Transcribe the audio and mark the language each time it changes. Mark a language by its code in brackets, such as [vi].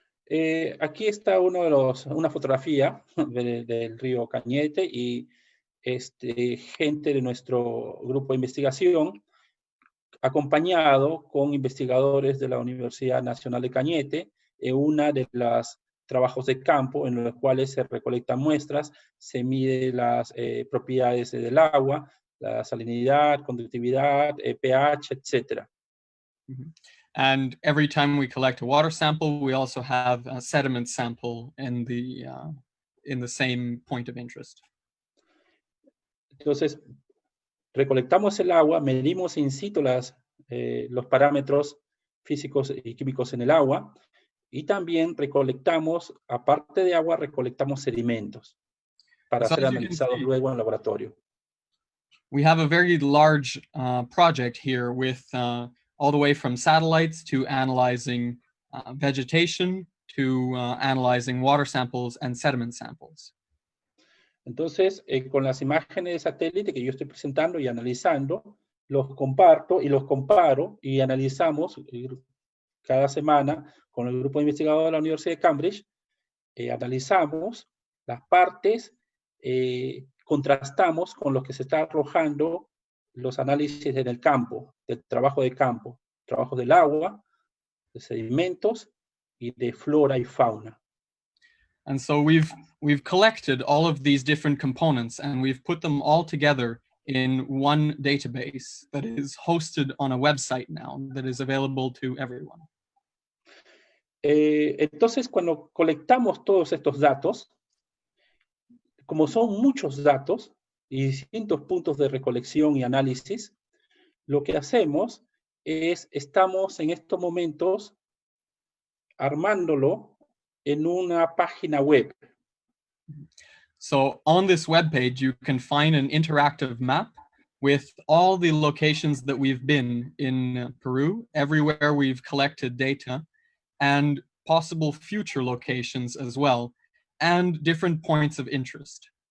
[es] Aquí está una fotografía del río Cañete y gente de nuestro grupo de investigación, acompañado con investigadores de la Universidad Nacional de Cañete, en una de las trabajos de campo en los cuales se recolectan muestras, se mide las propiedades del agua, la salinidad, conductividad, pH, etc. Mm-hmm. [en] And every time we collect a water sample, we also have a sediment sample in the same point of interest. [es] Entonces, recolectamos el agua, medimos in situ los parámetros físicos y químicos en el agua, y también recolectamos, aparte de agua, recolectamos sedimentos para ser analizados luego en el laboratorio. [en] We have a very large project here with all the way from satellites to analyzing vegetation to analyzing water samples and sediment samples. [es] Entonces, con las imágenes de satélite que yo estoy presentando y analizando, los comparto y los comparo y analizamos cada semana con el grupo de investigadores de la Universidad de Cambridge, analizamos las partes, contrastamos con lo que se está arrojando los análisis en el campo, del trabajo de campo, trabajo del agua, de sedimentos y de flora y fauna. [en] And so we've collected all of these different components and we've put them all together in one database that is hosted on a website now that is available to everyone. [es] Entonces, cuando colectamos todos estos datos, como son muchos datos y distintos puntos de recolección y análisis, lo que hacemos es, estamos en estos momentos armándolo en una página web. [en] So on this webpage, you can find an interactive map with all the locations that we've been in Peru, everywhere we've collected data, and possible future locations as well, and different points of interest.